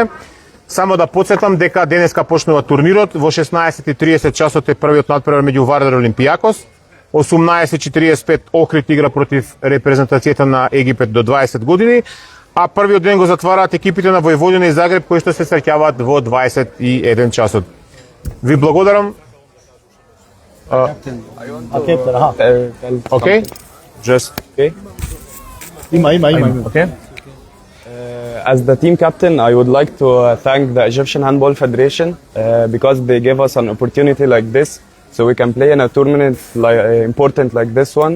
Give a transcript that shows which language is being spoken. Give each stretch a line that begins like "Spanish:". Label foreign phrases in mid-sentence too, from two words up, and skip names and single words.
Macedonian: Само да подсетам дека денеска почнува турнирот, во 16:30 часот е првиот надпревар меѓу Вардар и Олимпијакос. 18:45 Охрид игра против репрезентацијата на Египет до 20 години, а првиот ден го затвараат екипите на Војводина и Загреб, кои што се среќаваат во 21 часот. Ви благодарам.
English: Okay. Just okay.
Macedonian: Има.
English: Okay. As the team captain, I would like to thank the Egyptian Handball Federation because they gave us an opportunity like this, so we can play in a tournament important like this one.